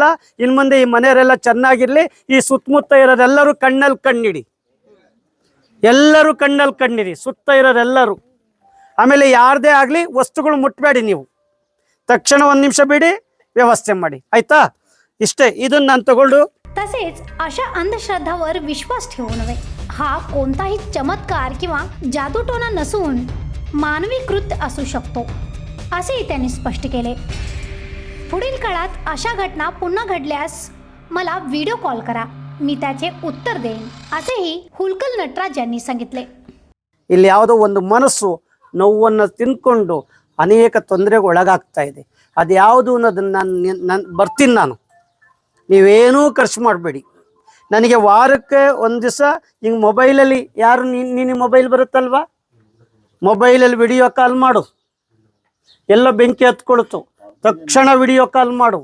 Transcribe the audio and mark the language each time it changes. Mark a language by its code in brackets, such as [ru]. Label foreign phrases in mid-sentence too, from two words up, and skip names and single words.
[kn] ಇನ್ನು ಮುಂದೆ ಈ ಮನೆಯವರೆಲ್ಲ ಚೆನ್ನಾಗಿರಲಿ। ಈ ಸುತ್ತಮುತ್ತ ಇರೋರೆಲ್ಲರೂ ಕಣ್ಣಲ್ಲಿ ಕಣ್ಣಿಡಿ, ಎಲ್ಲರೂ ಕಣ್ಣಲ್ಲಿ ಕಣ್ಣಿಡಿ, ಸುತ್ತ ಇರೋರೆಲ್ಲರೂ। ಆಮೇಲೆ ಯಾರದೇ ಆಗಲಿ ವಸ್ತುಗಳು ಮುಟ್ಟಬೇಡಿ, ನೀವು ತಕ್ಷಣ 1 ನಿಮಿಷ ಬಿಡಿ, ವ್ಯವಸ್ಥೆ ಮಾಡಿ, ಆಯ್ತಾ? ಇಷ್ಟೇ ಇದೂನ ನಾನು ತಗೊಂಡು [mr] तसेच अशा अंधश्रद्धावर विश्वास ठेवू नये। हा कोणताही चमत्कार किंवा जादूटोणा नसून मानवी कृत्य असू शकतो असेही त्यांनी स्पष्ट केले। पुढील काळात अशा घटना पुन्हा घडल्यास मला [en] video call [mr] करा, मी त्याचे उत्तर देईन असेही हुलकल नटराज यांनी सांगितले। [kn] ಇಲ್ಲಿ ಯಾವುದೋ ಒಂದು ಮನಸ್ಸು ನೋವನ್ನು ತಿನ್ಕೊಂಡು ಅನೇಕ ತೊಂದರೆಗೆ ಒಳಗಾಗ್ತಾ ಇದೆ। ಅದು ಯಾವುದು ಅನ್ನೋದನ್ನ ನಾನು ಬರ್ತೀನಿ। ನಾನು ನೀವೇನೂ ಖರ್ಚು ಮಾಡಬೇಡಿ। ನನಗೆ ವಾರಕ್ಕೆ ಒಂದು ದಿವಸ ಹಿಂಗೆ ಮೊಬೈಲಲ್ಲಿ ಯಾರು ನಿನ್ನ ಮೊಬೈಲ್ ಬರುತ್ತಲ್ವಾ, ಮೊಬೈಲಲ್ಲಿ [en] video call [kn] ಮಾಡು, ಎಲ್ಲ ಬೆಂಕಿ ಹತ್ಕೊಳ್ತು, ತಕ್ಷಣ [en] video call [kn] ಮಾಡು।